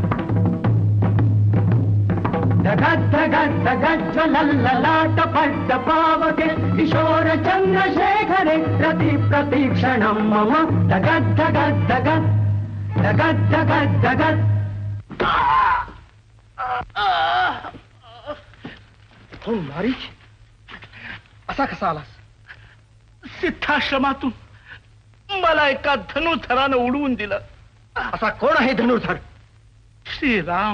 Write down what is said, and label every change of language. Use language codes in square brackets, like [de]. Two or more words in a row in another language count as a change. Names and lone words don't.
[sa] धगत धगत धगत ज्वलल्ललाट पट्ट पावके किशोर चन्द्रशेखरे रति प्रतीक्षणं मम धगत धगत धगत धगत धगत धगत. [mr] हो मारीच, असा कसा आलास? सिद्धाश्रमातून मला एका धनुर्धरानं उडवून दिलं. असा कोण आहे धनुर्धर? श्रीराम.